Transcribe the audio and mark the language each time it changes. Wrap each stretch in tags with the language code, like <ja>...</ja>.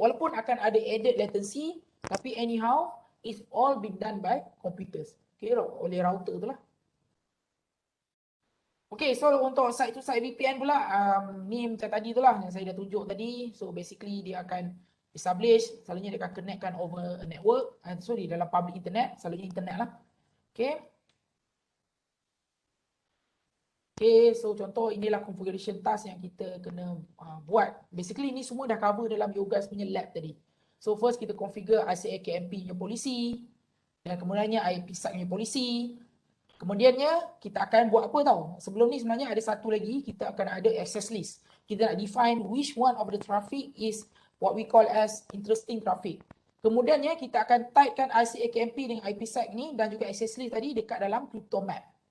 <ms>Walaupun akan ada</ms> <en>added latency,</en> <ms>tapi</ms> <en>anyhow it's all been done by computers.</en> <ms>Okay, oleh router tu lah. Okay, so untuk site to site VPN pula, ni macam tadi tu lah yang saya dah tunjuk tadi. So basically dia akan establish, selalunya dia akan connectkan</ms> <en>over a network.</en> <ms>Sorry, dalam public internet, selalunya internet lah. Okay. Okay, so contoh inilah configuration task yang kita kena buat. Basically ni semua dah cover dalam Yogas punya lab tadi. So first kita configure ICA KMP punya polisi, dan kemudiannya IPsec punya polisi. Kemudiannya kita akan buat apa tahu? Sebelum ni sebenarnya ada satu lagi, kita akan ada access list. Kita nak</ms> <en>define which one of the traffic is what we call as interesting traffic.</en> <ms>Kemudiannya kita akan typekan ICA KMP dengan IPsec ni dan juga access list tadi dekat dalam crypto map.</ms>